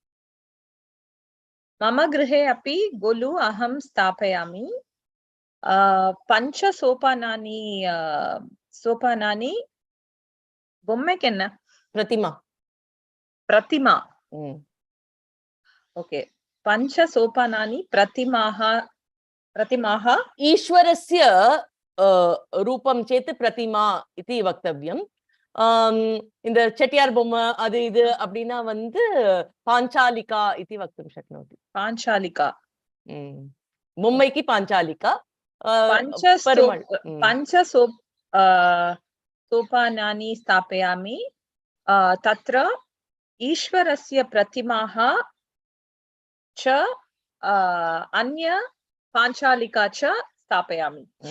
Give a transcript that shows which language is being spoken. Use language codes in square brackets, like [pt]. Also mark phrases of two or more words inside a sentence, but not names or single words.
[sa] मम गृहे अपि गोलु अहं स्थापयामि पञ्च सोपानानि बोम्मे केन्न प्रतिमा प्रतिमा ओके पञ्च सोपानानि प्रतिमाः ईश्वरस्य रूपं चेत् प्रतिमा इति वक्तव्यम् [ta] இந்த செட்டியார் பொம்மை அது இது அப்படினா வந்து [sa] பாஞ்சாலிகா इति वक्तुं शक्नोति पाञ्चालिका मुम्बैकी पाञ्चालिका पञ्च सोपानानि स्थापयामि तत्र ईश्वरस्य प्रतिमाः च अन्य पाञ्चालिका च स्थापयामि